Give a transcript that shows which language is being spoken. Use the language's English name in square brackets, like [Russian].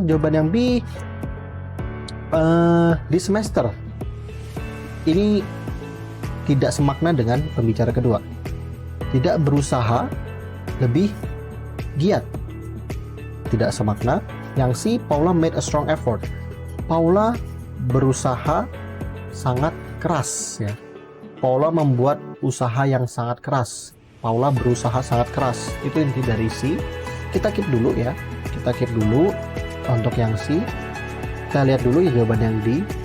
[Indonesian] Jawaban yang B, di semester ini tidak semakna dengan pembicara kedua. Tidak berusaha lebih giat, tidak semakna. Yang C, [English] Paula made a strong effort. [Indonesian] Paula berusaha sangat keras ya. Paula membuat usaha yang sangat keras. Paula berusaha sangat keras. Itu inti dari C. Kita keep dulu ya. Kita keep dulu untuk yang C. Kita lihat dulu ya jawaban yang D.